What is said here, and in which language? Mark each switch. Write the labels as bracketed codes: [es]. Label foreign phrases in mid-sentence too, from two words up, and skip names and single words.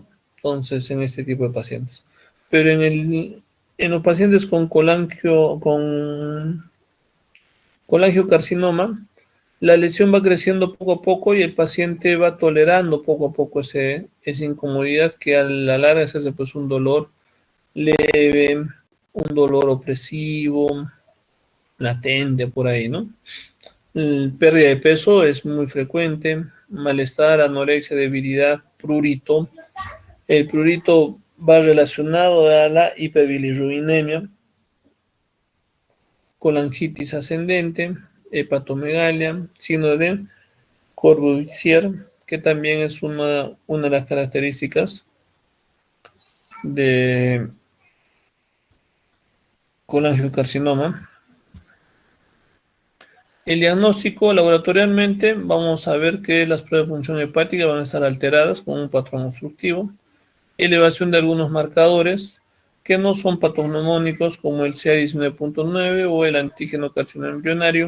[es] Entonces, en este tipo de pacientes. Pero en los pacientes con colangiocarcinoma, la lesión va creciendo poco a poco y el paciente va tolerando poco a poco esa incomodidad que a la larga se hace pues un dolor leve, un dolor opresivo, latente por ahí, ¿no? Pérdida de peso es muy frecuente, malestar, anorexia, debilidad, prurito. El prurito va relacionado a la hiperbilirrubinemia, colangitis ascendente, hepatomegalia, signo de Courvoisier, que también es una de las características de colangiocarcinoma. El diagnóstico laboratorialmente, vamos a ver que las pruebas de función hepática van a estar alteradas con un patrón obstructivo, elevación de algunos marcadores que no son patognomónicos como el CA19.9 o el antígeno carcinoma embrionario.